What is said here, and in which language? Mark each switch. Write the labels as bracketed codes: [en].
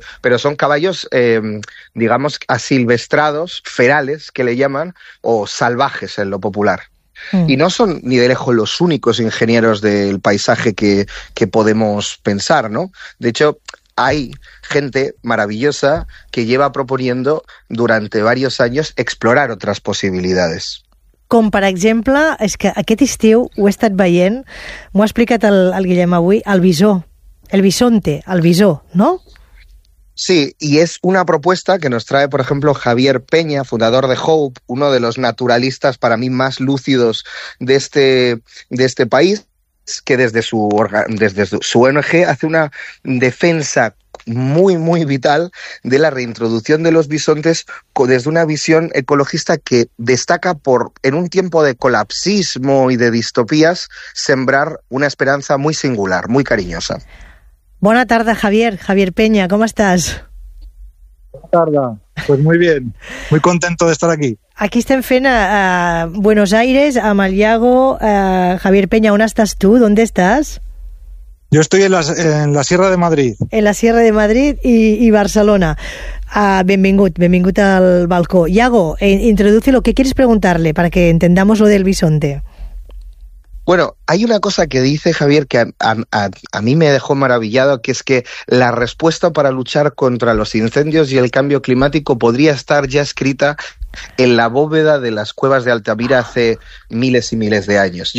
[es] Pero son caballos, digamos, asilvestrados, ferales, que le llaman, o salvajes en lo popular. Mm. Y no son ni de lejos los únicos ingenieros del paisaje que podemos pensar, ¿no? De hecho, hay gente maravillosa que lleva proponiendo durante varios años explorar otras posibilidades. [ca] Com, per exemple, és que aquest estiu ho he estat veient, m'ho ha explicat el Guillem avui, el visó, el bisonte, el visó, no? [es] Sí, y es una propuesta que nos trae, por ejemplo, Javier Peña, fundador de Hope, uno de los naturalistas para mí más lúcidos de este país, que desde su ONG hace una defensa muy, muy vital de la reintroducción de los bisontes desde una visión ecologista que destaca por, en un tiempo de colapsismo y de distopías, sembrar una esperanza muy singular, muy cariñosa. [ca] Bona tarda, Javier. Javier Peña, ¿com estàs? Bona tarda. [es] Pues muy bien. Muy contento de estar aquí. [ca] Aquí estem fent a Buenos Aires, amb el Iago. Javier Peña, ¿on estàs tu? [es] ¿Dónde estàs? Yo estoy en la Sierra de Madrid. En la Sierra de Madrid y Barcelona. [ca] Benvingut al balcó. [es] Iago, introduce lo que quieres preguntarle para que entendamos lo del bisonte. Bueno, hay una cosa que dice Javier que a mí me dejó maravillado, que es que la respuesta para luchar contra los incendios y el cambio climático podría estar ya escrita en la bóveda de las cuevas de Altamira hace miles y miles de años.